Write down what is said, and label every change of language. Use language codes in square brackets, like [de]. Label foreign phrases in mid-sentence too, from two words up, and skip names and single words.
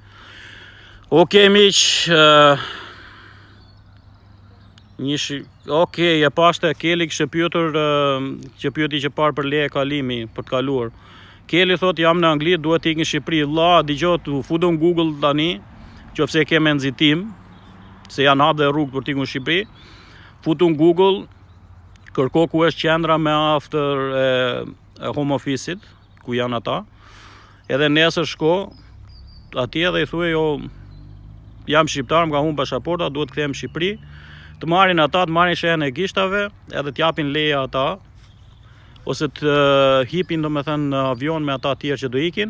[sq] Okej miq, okej, e pashte Keli kishte pyetur që pyeti që parë për leje kalimi për të kaluar. Keli thot jam në Angli, duhet të ik në Shqipëri. Vlla, dëgjoj, tu futu në Google tani, nëse ke me nxitim, se janë hap dhe rrugë për të ikur në Shqipëri. Futu në Google, kërko ku është qendra me after e [en] home office- [sq] it, ku janë ata. Edhe nesër shko atje dhe i thuaj jo jam shqiptar, më ka humbur pasaporta, duhet të kthehem në Shqipëri. Të marrin ata, të marrin shenjën e gishtave, edhe t'japin leje ata, ose të hipin domethënë në avion me ata tjerë që do ikin.